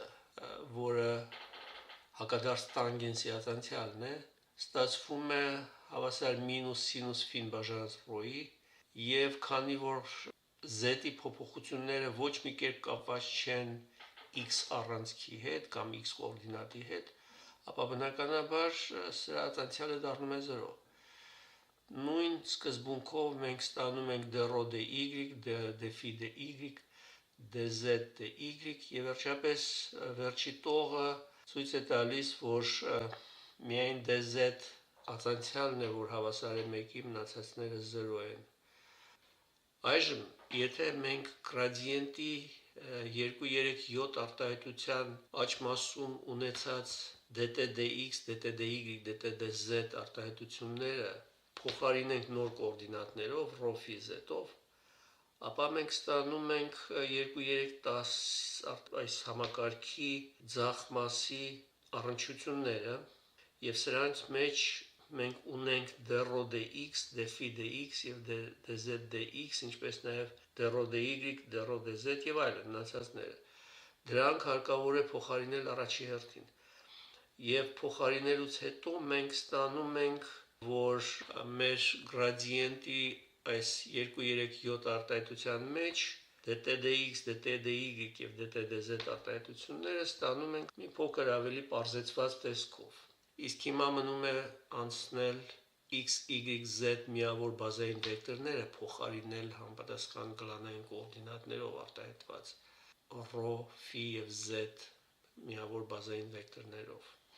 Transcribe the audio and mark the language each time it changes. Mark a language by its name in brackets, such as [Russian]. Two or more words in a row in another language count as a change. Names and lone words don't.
[Armenian] որը հակադարձ տանգենսի ացանցիալն է, ստացվում է հավասար մինուս սինուս φ-ին բաժանած ρ-ի, եւ քանի որ z-ի փոփոխությունները ոչ մի կերպ կապված չեն x առանցքի հետ կամ x կոորդինատի հետ, ապա բնականաբար սրա ացանցիալը դառնում է 0։ Նույն սկզբունքով մենք ստանում ենք dρ dy, dφ dy, dz dy եւ վերջապես վերջի տողը ցույց է տալիս, որ միայն dz ացանցիալն է, որ հավասար է 1-ի, մնացածները 0 են։ Այժմ, եթե մենք գրադիենտի 2-3-7 արտահայտության աջ մասում ունեցած dt dx, dt dy, dt dz արտահայտությունները փոխարինենք նոր կոորդինատներով ρ, φ, z-ով, ապա մենք ստանում ենք 2-3-10 այս համակարգի ձախ մասի առնչությունները եւ սրանց մեջ մենք ունենք dρ dx, dφ dx եւ dz dx, ինչպես նաեւ dρ dy, dρ dz եւ այլն մնացածները։ Դրանք հարկավոր է փոխարինել առաջի հերթին։ Եվ փոխարինելուց հետո մենք ստանում ենք, որ մեր գրադիենտի այս 2-3-7 արտահայտության մեջ dt dx, dt dy եւ dt dz արտահայտությունները ստանում ենք մի փոքր ավելի պարզեցված տեսքով։ Իսկ հիմա մնում է անցնել x, y, z միավոր բազային վեկտորները փոխարինել համապատասխան գլանային կոորդինատներով արտահայտված ρ, φ եւ z միավոր բազային վեկտորներով։